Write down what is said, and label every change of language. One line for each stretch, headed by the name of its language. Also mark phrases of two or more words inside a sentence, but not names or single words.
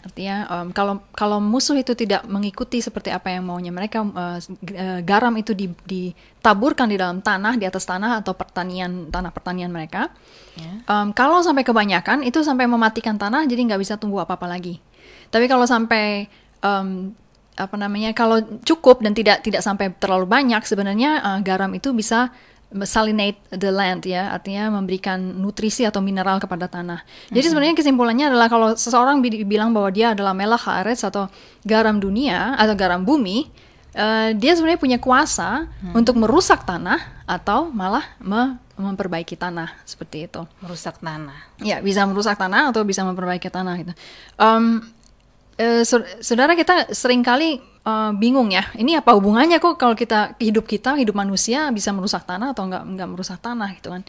Indonesian: Artinya kalau musuh itu tidak mengikuti seperti apa yang maunya mereka, garam itu ditaburkan di dalam tanah, di atas tanah atau tanah pertanian mereka. Kalau sampai kebanyakan itu sampai mematikan tanah, jadi nggak bisa tumbuh apa-apa lagi. Tapi kalau sampai kalau cukup dan tidak sampai terlalu banyak, sebenarnya garam itu bisa
English: salinate the land
Indonesian: ya, artinya memberikan nutrisi atau mineral kepada tanah. Jadi sebenarnya kesimpulannya adalah kalau seseorang bilang bahwa dia adalah
Hebrew: מלח הארץ
Indonesian: atau garam dunia atau garam bumi, dia sebenarnya punya kuasa untuk merusak tanah atau malah memperbaiki tanah, seperti itu. Merusak tanah. Ya, bisa merusak tanah atau bisa memperbaiki tanah gitu. Saudara, kita seringkali bingung ya, ini apa hubungannya kok kalau hidup manusia bisa merusak tanah atau nggak merusak tanah gitu kan.